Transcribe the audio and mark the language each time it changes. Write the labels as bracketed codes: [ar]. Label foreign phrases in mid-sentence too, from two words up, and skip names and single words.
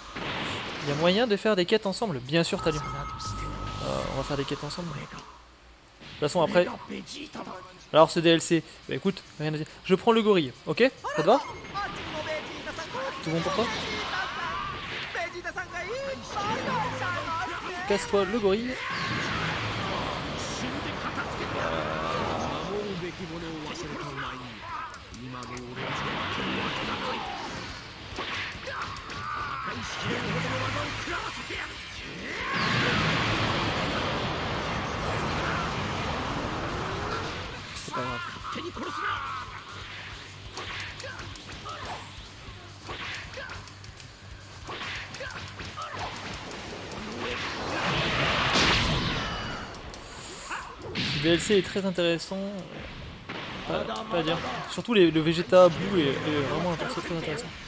[fr] Il y a moyen de faire des quêtes ensemble, bien sûr Talu. On va faire des quêtes ensemble. De toute façon après... Alors ce DLC, bah écoute, rien à dire. Je prends le gorille, ok? Ça te va? tout bon pour toi? Casse-toi le gorille. [ja] 守るべきものを忘れたまえに今の俺は負けるわけがない破壊しきれるほどの技を食らわせてやる [fr] C'est pas grave. [ja] 手に殺すな [fr] Le DLC est très intéressant. Pas à dire. Surtout le Vegeta Blue est vraiment un perso très intéressant.